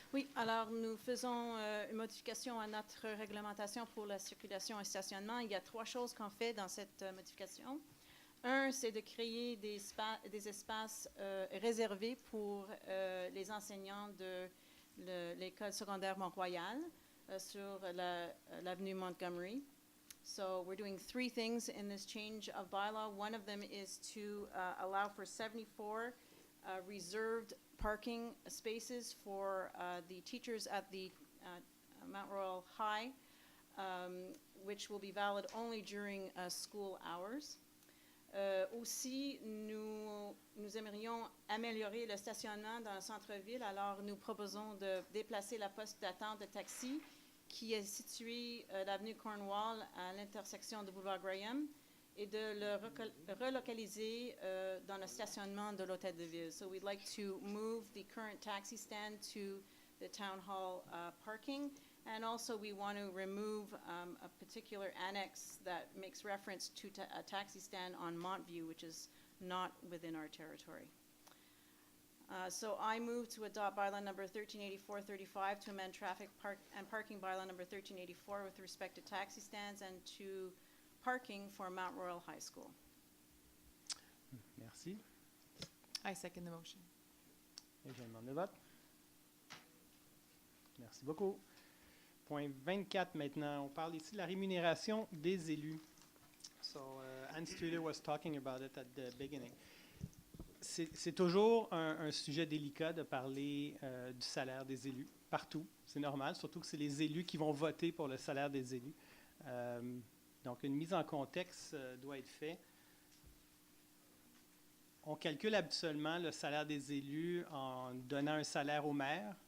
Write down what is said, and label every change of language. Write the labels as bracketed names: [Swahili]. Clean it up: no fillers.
[French] Oui, alors nous faisons une modification à notre réglementation pour la circulation et stationnement. Il y a 3 choses qu'on fait dans cette modification. Un, c'est de créer des espaces réservés pour les enseignants de l'école secondaire Mont-royal sur l'avenue Montgomery. [English] So we're doing 3 things in this change of bylaw. One of them is to allow for 74 reserved parking spaces for the teachers at the Mont-royal High, which will be valid only during school hours. [French] Aussi, nous aimerions améliorer le stationnement dans le centre-ville, alors nous proposons de déplacer la poste d'attente de taxi qui est située l'avenue Cornwall à l'intersection de boulevard Graham et de le relocaliser dans le stationnement de l'hôtel de ville. [English] So we'd like to move the current taxi stand to the town hall parking, and also we want to remove a particular annex that makes reference to a taxi stand on Montview, which is not within our territory. So I move to adopt bylaw number 1384-35 to amend traffic and parking bylaw number 1384 with respect to taxi stands and to parking for Mont-royal High School. [French] Merci. [English] I second the motion. [French] Et je demande le vote. Merci beaucoup. Point 24 maintenant. On parle ici de la rémunération des élus. [English] So, Anne Studer was talking about it at the beginning. [French] C'est toujours un sujet délicat de parler du salaire des élus, partout. C'est normal, surtout que c'est les élus qui vont voter pour le salaire des élus. Donc, une mise en contexte doit être faite. On calcule habituellement le salaire des élus en donnant un salaire au maire.